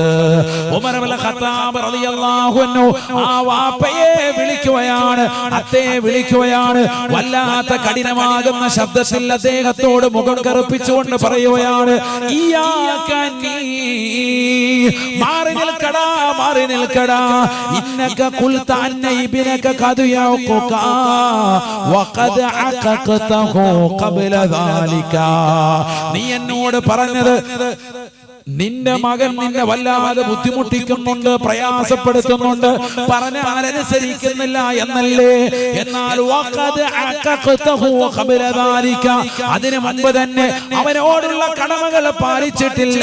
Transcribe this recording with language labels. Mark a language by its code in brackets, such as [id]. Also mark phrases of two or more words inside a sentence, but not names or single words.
[ml] ഉമർ ഇബ്നുൽ ഖത്താബ് [ar] رضي الله عنه [ml] ആ വാപ്പയെ വിളിക്കുകയാണ്, അത്തയെ വിളിക്കുകയാണ്. വല്ലാത്ത കഠിനമാകുന്ന ശബ്ദത്തിൽ അദ്ദേഹത്തോട് മുഖം കറുപ്പിച്ചുകൊണ്ട് പറയുകയാണ്, മാറി നിൽക്കടാ, മാറി നിൽക്കടാ. [ar] إنك قلت أن ابنك قد يعقك وقد عققته قبل ذلك. [ml] നീ എന്നോട് പറഞ്ഞത് നിന്റെ മകൻ നിന്നെ വല്ലാതെ ബുദ്ധിമുട്ടിക്കുന്നുണ്ട്, പ്രയാസപ്പെടുത്തുന്നുണ്ട്, പറഞ്ഞാൽ അനുസരിക്കുന്നില്ല എന്നല്ലേ? എന്നാൽ അതിനു മുമ്പ് തന്നെ അവനോടുള്ള കടമകൾ പാലിച്ചിട്ടില്ല.